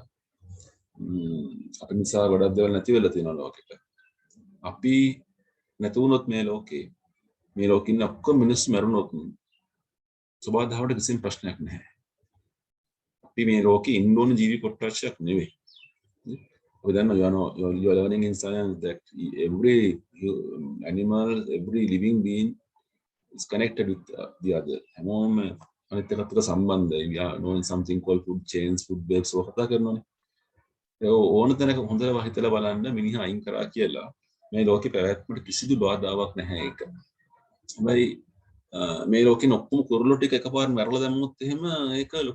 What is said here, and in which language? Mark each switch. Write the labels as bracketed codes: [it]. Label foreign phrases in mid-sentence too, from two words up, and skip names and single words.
[si] අපි නිසා ගොඩක් දේවල් නැති වෙලා තියෙනවා ලෝකෙට. අපි නැතු වුණොත් මේ ලෝකෙ ඉන්න ඔක්කොම මිනිස්සු මැරුණොත් ස්වභාව ධර්මයට කිසිම ප්‍රශ්නයක් නැහැ. අපි මේ ලෝකෙ ඉන්න ඕන ජීවි කොටසක් නෙවෙයි. [en] We then you are learning in science that every animal, every living being is connected with the other. [si] හැමෝම අනිත් එකට සම්බන්ධයි. [en] We are knowing something called food chains, food webs [si] වල කතා කරනවානේ. ඒ ඕන තැනක හොඳට හිතලා බලන්න මිනිහා අයින් කරා කියලා මේ ලෝකේ පැවැත්මට කිසිදු බාධාවක් නැහැ ඒක. හැබැයි මේ ලෝකේ ඔක්කොම කුරුල්ලෝ ටික එකපාරට මැරලා දැම්මොත් එහෙම ඒක ලොකු